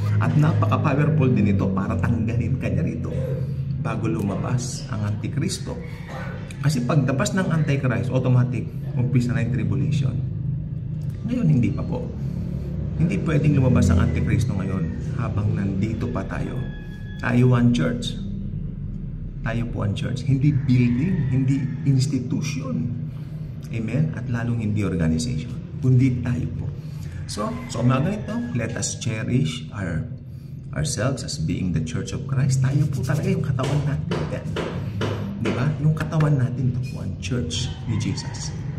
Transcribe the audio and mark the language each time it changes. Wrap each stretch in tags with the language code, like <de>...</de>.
<tl>At napaka-powerful din ito para tanggalin ka niya rito bago lumabas ang Antikristo. Kasi pagdapas ng Antichrist, automatic, umpisa na yung tribulation. Ngayon, hindi pa po. Hindi pwedeng lumabas ang Antikristo ngayon habang nandito pa tayo. Tayo ang church. Tayo po ang church. Hindi building, hindi institution. Amen? At lalong hindi organization. Kundi tayo po. So umaga nito,</tl> <en>let us cherish ourselves as being the Church of Christ.</en> <tl>Tayo po talaga yung katawan natin. Di ba? Yung katawan natin ito po ang church ni Jesus.</tl>